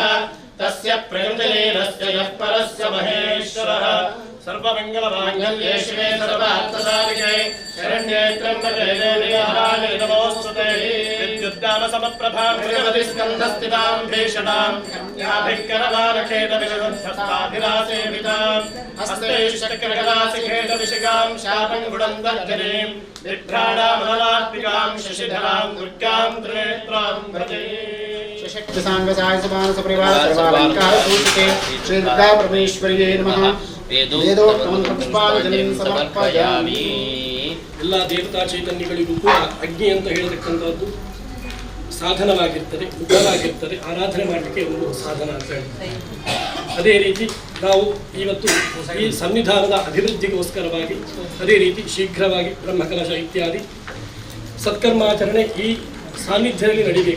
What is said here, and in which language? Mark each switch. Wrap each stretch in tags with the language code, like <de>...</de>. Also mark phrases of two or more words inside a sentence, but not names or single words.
<sa>तस्य प्रकृतिलीनस्य यः परस्य महेश्वरः सर्वमङ्गलमाङ्गल्ये शिवे सर्वार्थसाधिके शरण्ये त्र्यम्बके देवी नारायणे नमोऽस्तुते विद्युद्दाम समप्रभां भगवति स्कन्धस्थितां भीषणां याभिकरवारखेटविशुद्धस्ताभिलासेवितां हस्तैश्चक्रकलासिखेटविशिखां शापं गुडन्तर्जनीं बिभ्राणामलात्मिकां शशिधरां दुर्गां त्रिनेत्रां भजे शक्ति सांग साय समान सपरिवार सर्वालंकार सूचिते श्री दुर्गा परमेश्वर्यै नमः वेदोक्तं पुष्पांजलिं समर्पयामि।</sa> <kn>ಎಲ್ಲ ದೇವತಾ ಚೈತನ್ಯಗಳಿಗೂ ಕೂಡ ಅಗ್ನಿ ಅಂತ ಹೇಳತಕ್ಕಂಥದ್ದು ಸಾಧನವಾಗಿರ್ತದೆ, ಉಗ್ರವಾಗಿರ್ತದೆ, ಆರಾಧನೆ ಮಾಡಲಿಕ್ಕೆ ಒಂದು ಸಾಧನ ಅಂತ ಹೇಳ್ತಾರೆ. ಅದೇ ರೀತಿ ನಾವು ಇವತ್ತು ಈ ಸನ್ನಿಧಾನದ ಅಭಿವೃದ್ಧಿಗೋಸ್ಕರವಾಗಿ ಅದೇ ರೀತಿ ಶೀಘ್ರವಾಗಿ ಬ್ರಹ್ಮಕಲಶ ಇತ್ಯಾದಿ ಸತ್ಕರ್ಮಾಚರಣೆ ಈ ಸಾನ್ನಿಧ್ಯದಲ್ಲಿ ನಡೀಬೇಕು.</kn>